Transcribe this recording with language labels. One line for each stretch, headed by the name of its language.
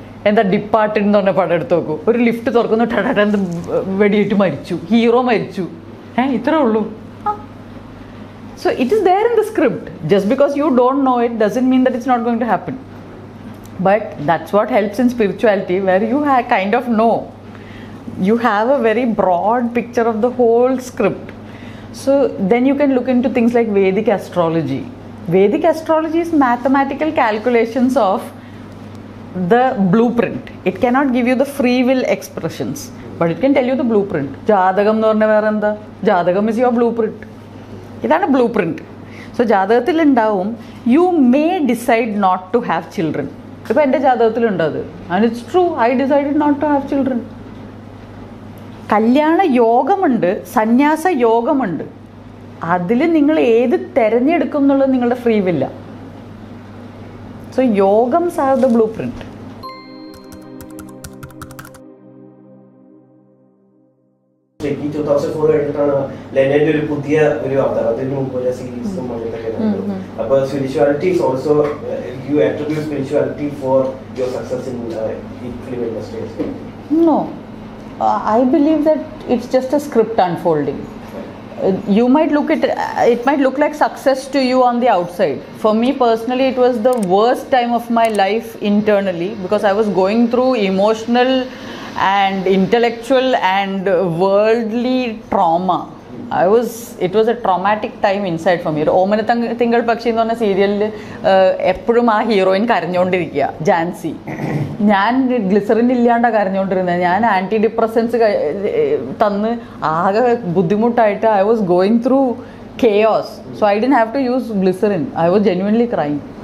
Malayalam: എന്താ ഡിപ്പാർട്ടഡ് എന്ന് പറഞ്ഞ പടം എടുത്ത് നോക്കൂ. ഒരു ലിഫ്റ്റ് തുറക്കുന്നു, ടടടെന്ന് വെടിയിട്ട് മരിച്ചു, ഹീറോ മരിച്ചു. ഇത്രേ ഉള്ളൂ.
English: So it is there in the script. Just because you don't know it doesn't mean that it's not going to happen. But that's what helps in spirituality, where you kind of know. You have a very broad picture of the whole script. So then you can look into things like Vedic astrology. Vedic astrology is mathematical calculations of the blueprint. It cannot give you the free will expressions, but it can tell you the blueprint.
Malayalam: Jadagam nu parna vera endha?
English: Jadagam is your blueprint.
Malayalam: Idana blueprint.
English: So
Malayalam: jadagathil undavum,
English: you may decide not to have children.
Malayalam: Ipo ende jadagathil undadu,
English: and it's true, I decided not to have children.
Malayalam: കല്യാണ യോഗമുണ്ട്, സന്യാസ യോഗമുണ്ട്. അതിൽ നിങ്ങൾ ഏത് തിരഞ്ഞെടുക്കും എന്നുള്ളത് നിങ്ങളുടെ free villa.
English: So യോഗംസ് are the blueprint.
Malayalam: ഈ 2004 കഴിഞ്ഞിട്ടാണ് ലെനന്റെ ഒരു പുതിയ ഒരു അവതാരം, അതിന് മുമ്പ് സീരീസും അപ്പോൾ
English: Spirituality is also you attribute spirituality for your success in film industry. No, I believe that it's just a script unfolding. You might look at it might look like success to you on the outside. For me personally, it was the worst time of my life internally, because I was going through emotional and intellectual and worldly trauma. It was a traumatic time inside for me.
Malayalam: Omana Tingal Pakshi എന്ന് പറഞ്ഞ സീരിയലിൽ എപ്പോഴും ആ heroine കരഞ്ഞുകൊണ്ടിരിക്കുക, Jancy. ഞാൻ glycerin ഇല്ലാണ്ടാണ് കരഞ്ഞുകൊണ്ടിരുന്നത്. ഞാൻ anti depressants തന്ന് ആകെ ബുദ്ധിമുട്ടായിട്ട്
English: I was going through chaos. So I didn't have to use glycerin. I was genuinely crying.